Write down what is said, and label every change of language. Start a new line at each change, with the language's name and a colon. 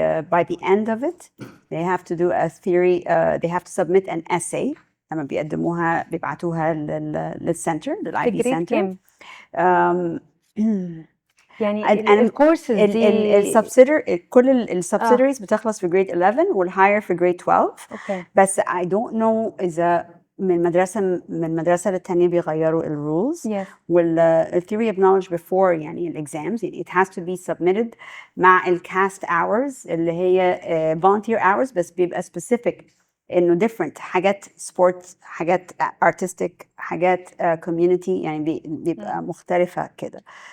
English: By the end of it they have to do a theory, they have to submit an essay.
Arabic: لما بيقدموها بيبعتوها للسنتر، للIB سنتر. يعني أنا الكورسز دي السبسيدري، كل السبسيدريز بتخلص في جريد 11 والهاير في جريد 12. اوكي. بس
English: I don't know
Arabic: إذا من مدرسة للتانية بيغيروا الرولز.
English: yes.
Arabic: وال
English: theory of knowledge before
Arabic: يعني الexams، يعني
English: it has to be submitted
Arabic: مع ال
English: cast hours
Arabic: اللي هي
English: volunteer hours،
Arabic: بس بيبقى specific انه different، حاجات sport، حاجات artistic، حاجات community، يعني بيبقى مختلفة كده.